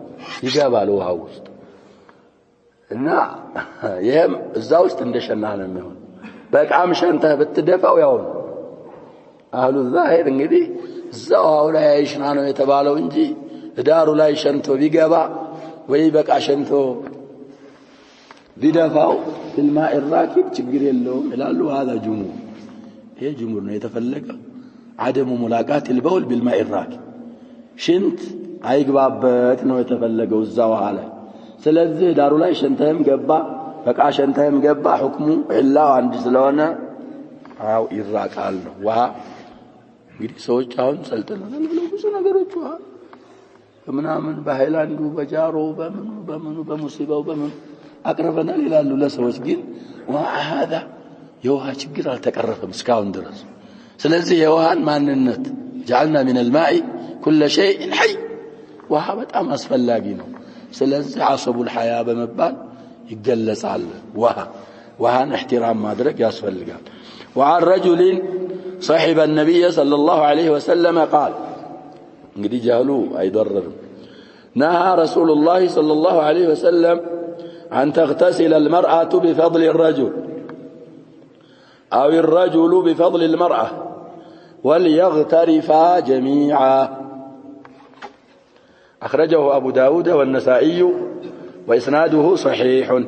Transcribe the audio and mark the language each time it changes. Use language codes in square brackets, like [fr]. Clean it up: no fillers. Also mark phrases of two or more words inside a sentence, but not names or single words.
[am] ይገባል ውሃ ውስጥ እና ይሄም እዛ ውስጥ እንደሸና ነው የሚሆነው። በቃም ሸንተህ ብትደፋው ያው [ar] أهل الظاهر [am] እንግዲህ እዛው ላይ አይሽና ነው የተባለው እንጂ ዳሩ ላይ ሸንቶ ቢገባ ወይ በቃ ሸንቶ ቢደፋው [ar] بالماء الراكد [am] ችግር የለውም ይላሉ። [ar] هذا جمهور [am] ይሄ ጅምሁር ነው የተፈለገው [ar] عدم ملاقات البول بالماء الراكد [am] ሽንት አይግባበት ነው የተፈለገው እዛው ላይ። ስለዚህ ዳሩ ላይ ሸንተህም ገባ በቃ ሸንተህም ገባ ሁክሙ ኢላው አንድ ስለሆነ አው ይራቃል ነው። ውሃ እንግዲህ ሰዎች አሁን ሰልጥነናል ብለው ብዙ ነገሮች ውሃ ምናምን በሃይላንዱ በጃሮ በምኑ በሙሲባው በምን አቅርበናል ይላሉ ለሰዎች። ግን ውሃ هذا የውሃ ችግር አልተቀረፈም እስካሁን ድረስ። ስለዚህ የውሃን ማንነት جعلنا [ar] من الماء كل شيء حي [am] ውሃ በጣም አስፈላጊ ነው። ስለዚህ [ar] عصب الحياة [am] በመባል ይገለጻል። ውሃን احترام ማድረግ ያስፈልጋል። [ar] وعن رجل صاحب النبي صلى الله عليه وسلم قال [am] እንግዲህ ጃሉ አይደረም [ar] نهى رسول الله صلى الله عليه وسلم أن تغتسل المرأة بفضل الرجل أو الرجل بفضل المرأة وليغترفا جميعا. أخرجه أبو داود والنسائي وإسناده صحيح.